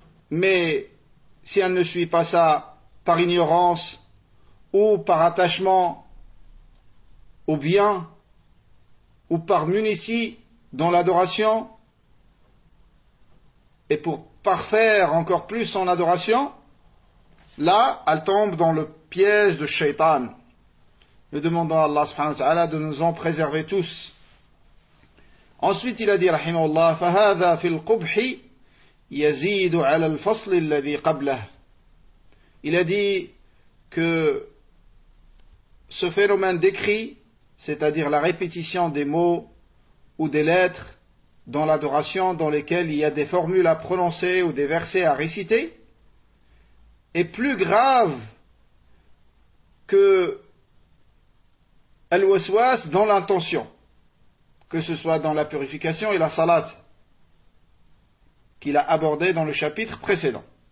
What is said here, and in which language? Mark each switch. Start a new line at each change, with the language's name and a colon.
French: Mais si elle ne suit pas ça par ignorance ou par attachement au bien ou par munitie dans l'adoration et pour parfaire encore plus son adoration, là, elle tombe dans le piège de Shaitan. Nous demandons à Allah subhanahu wa ta'ala de nous en préserver tous. Ensuite, il a dit,
Arabic: rahimahullah, فَهَذَا فِي الْقُبْحِ يَزِيدُ عَلَى الْفَصْلِ الَّذِي قَبْلَهُ.
French: Il a dit que ce phénomène décrit, c'est-à-dire la répétition des mots ou des lettres dans l'adoration dans lesquelles il y a des formules à prononcer ou des versets à réciter, est plus grave que al-waswas dans l'intention, que ce soit dans la purification et la salat qu'il a abordé dans le chapitre précédent.